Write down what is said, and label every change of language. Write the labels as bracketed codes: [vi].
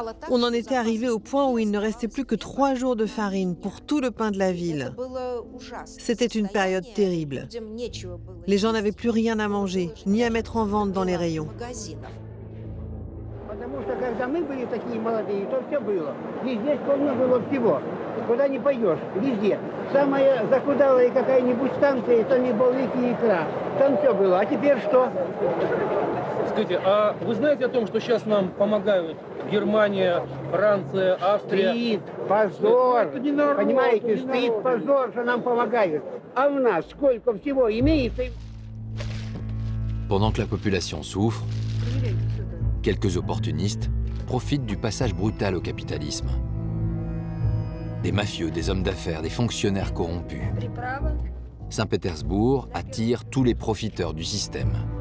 [fr] On en était arrivé au point où il ne restait plus que 3 jours de farine pour tout le pain de la ville. C'était une période terrible. Les gens n'avaient plus rien à manger, ni à mettre en vente dans les rayons. [ru] Потому что когда мы были такие молодые, то все было. И здесь полно было всего. Куда не пойдешь, везде. Самая захудалая какая-нибудь станция, это не балыки и икра. Там все было. А теперь что? Скажите, а вы знаете о том, что сейчас нам помогают Германия, Франция, Австрия? Стоит позор. Понимаете, стоит позор, что нам помогают. А у нас сколько всего имеется. [fr] Pendant que la population souffre, quelques opportunistes profitent du passage brutal au capitalisme. Des mafieux, des hommes d'affaires, des fonctionnaires corrompus. Saint-Pétersbourg attire tous les profiteurs du système.